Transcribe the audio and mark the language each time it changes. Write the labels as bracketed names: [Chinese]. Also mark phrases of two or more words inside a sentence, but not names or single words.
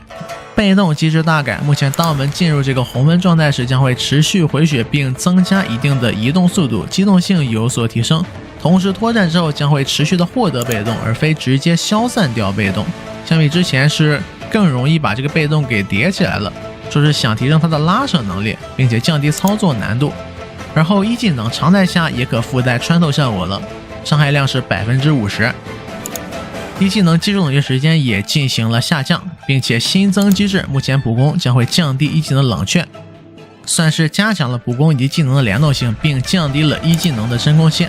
[Chinese] 被動機制大改，目前當我們進入這個紅溫狀態時，將會持續回血並增加一定的移動速度，機動性有所提升。同時脫戰之後將會持續的獲得被動，而非直接消散掉被動。相比之前是更容易把這個被動給疊起來了，說是想提升它的拉扯能力，並且降低操作難度。而後一技能常態下也可附帶穿透效果了，傷害量是 50%。一技能击中冷却時間也進行了下降，並且新增機制，目前普攻將會降低一技能冷卻，算是加強了普攻以及技能的聯動性，並降低了一技能的真空期。